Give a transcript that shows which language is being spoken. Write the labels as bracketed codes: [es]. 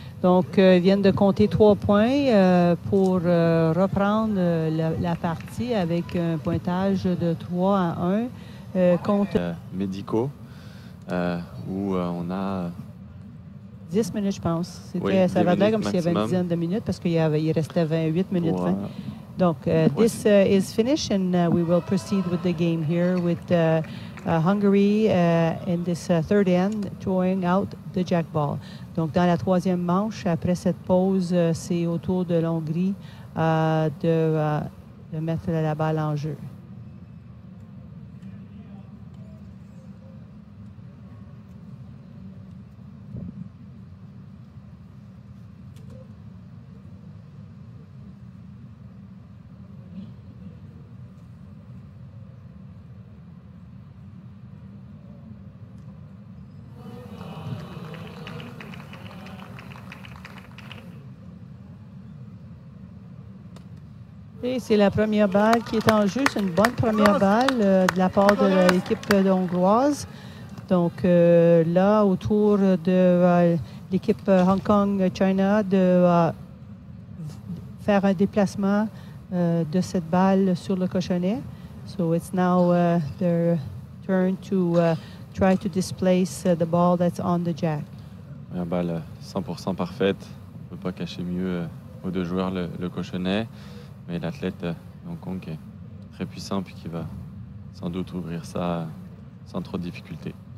[fr] Donc, ils viennent de compter 3 points pour reprendre la partie avec un pointage de 3-1 contre médicaux, où on a 10 minutes, je pense. Oui, ça va l'air comme s'il y avait une maximum. dizaine de minutes parce qu'il restait 28 minutes pour, 20. [en] Donc, this is finished, and we will proceed with the game here with Hungary in this third end, throwing out the jack ball. [fr] Donc, dans la troisième manche, après cette pause, c'est au tour de l'Hongrie de mettre la balle en jeu. Et c'est la première balle qui est en jeu. C'est une bonne première balle de la part de l'équipe hongroise. Donc là, autour de l'équipe Hong Kong-China de faire un déplacement de cette balle sur le cochonnet. [en] So it's now their turn to try to displace the ball that's on the jack. [fr] La balle 100% parfaite. On ne peut pas cacher mieux aux deux joueurs le cochonnet. Mais l'athlète de Hong Kong est très puissant puis qui va sans doute ouvrir ça sans trop de difficulté.